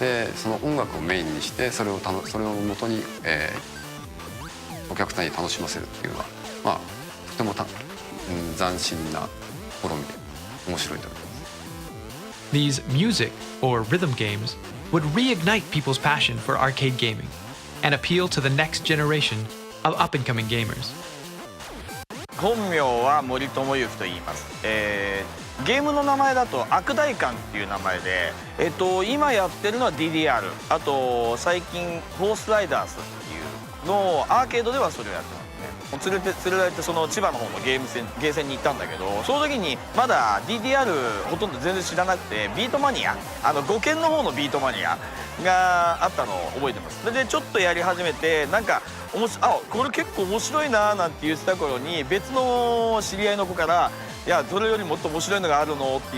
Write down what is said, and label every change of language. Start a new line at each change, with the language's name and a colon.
Japanese: でその音楽をメインにしてそれをもとに、お客さんに楽しませるっていうのは、まあ、とても斬新な試みで面白いと思います。
English: These music or rhythm games would reignite people's passion for arcade gaming and appeal to the next generation of up-and-coming gamers.
Japanese: 本名は森友之と言います。ゲームの名前だと悪代官っていう名前で、今やってるのは DDR、 あと最近フォースライダースっていうのをアーケードではそれをやってますね。連れられてその千葉の方のゲーセンに行ったんだけど、その時にまだ DDR ほとんど全然知らなくて、ビートマニア5鍵の方のビートマニアがあったのを覚えてます。それでちょっとやり始めてなんかこれ結構面白いななんて言ってた頃に別の知り合いの子から「いやそれよりもっと面白いのがあるの?」